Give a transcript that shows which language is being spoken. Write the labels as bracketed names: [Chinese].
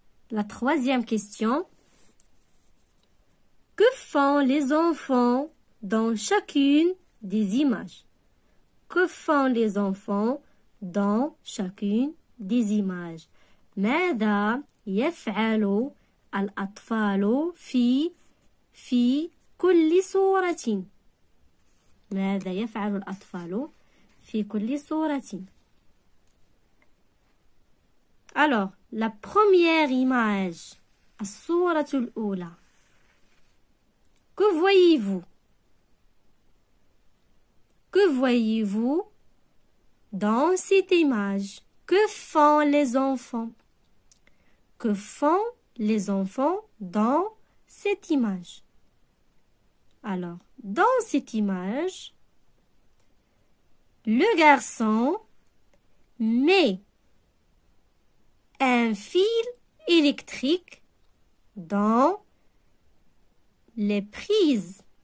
[French] La troisième question. Que font les enfants dans chacune des images? Que font les enfants dans chacune des images? [Arabic] ماذا يفعل الأطفال في كل صورة؟ ماذا يفعل الأطفال في كل صورة؟ [French] Alors, la première image, [Arabic] الصورة الأولى. [French] Que voyez-vous? Que voyez-vous dans cette image? Que font les enfants? Que font les enfants dans cette image? Alors, dans cette image, le garçon met un fil électrique dans les prises.